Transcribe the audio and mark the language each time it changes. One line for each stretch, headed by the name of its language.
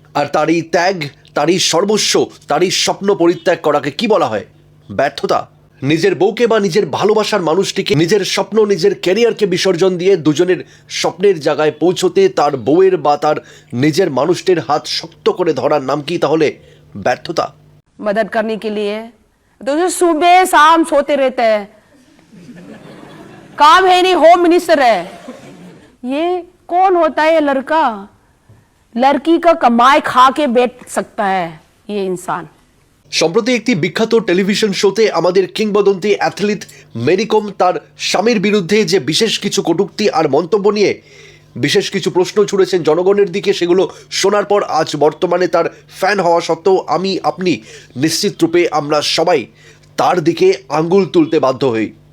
Bangla: আর তার এই ত্যাগ, তার এই সর্বস্ব, তার এই স্বপ্ন পরিত্যাগ করাকে কি বলা হয়? ব্যর্থতা। নিজের বউকে বা নিজের ভালোবাসার মানুষটিকে, নিজের স্বপ্ন, নিজের ক্যারিয়ারকে বিসর্জন দিয়ে দুজনের স্বপ্নের জায়গায় পৌঁছতে তার বউয়ের বা তার নিজের মানুষটির হাত শক্ত করে ধরার নাম কি তাহলে ব্যর্থতা?
Hindi: मदद करने के लिए तो जो सुबह शाम सोते रहते हैं, काम है नहीं, होम मिनिस्टर है। ये कौन होता है ये लड़का लड़की का कमाई खा के बैठ सकता है ये इंसान।
Bangla: সম্প্রতি একটি বিখ্যাত টেলিভিশন শোতে আমাদের কিংবদন্তি অ্যাথলিট মেরি কম তার স্বামীর বিরুদ্ধে যে বিশেষ কিছু কটূক্তি আর মন্তব্য নিয়ে বিশেষ কিছু প্রশ্ন ছুড়েছেন জনগণের দিকে, সেগুলো শোনার পর আজ বর্তমানে তার ফ্যান হওয়া সত্ত্বেও আমি আপনি নিশ্চিত রূপে আমরা সবাই তার দিকে আঙ্গুল তুলতে বাধ্য হই।